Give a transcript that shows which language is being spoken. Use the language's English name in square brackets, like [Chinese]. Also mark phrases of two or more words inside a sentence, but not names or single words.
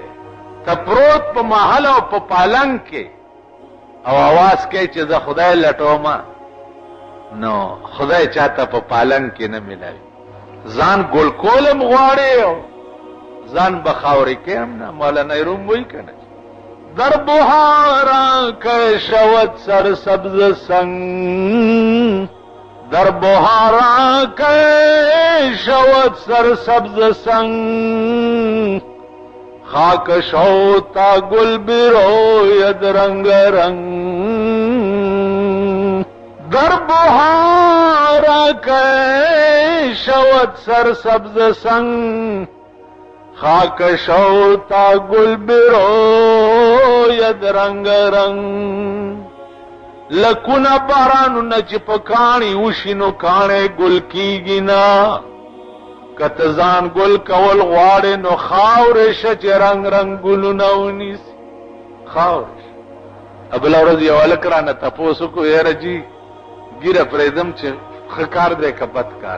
[Pashto] ته پروت په محل او په پالنګ کې او आवाज کوي چې زه خدای لټوم، نو خدای چاته په پالنګ کې نه ملاوي. ځان ګل کولم غواړي او ځان بخاوري کې هم نه. مولانا روم وایي کنه [Persian] در بهارا که شود سر سبز سنگ، در بهارا که شود سر سبز سنگ، خاک شو تا گل بروید رنگ رنگ. در بهارا که شود سر سبز سنگ، خاک شو تا گل بروید رنگ رنگ. [Pashto] لکونه بارانونه چې په کاڼي وشي نو کاڼی ګل کیږي نه، که ته ځان ګل کول غواړې نو خاورې شه چې رنګ رنګ ګلونه ونیسي. خاورې شه. بله ورځ یو هلک رانه تپوس وکړو، یاره جي ګیره پرېږدم چې ښه کار دی که بد کار؟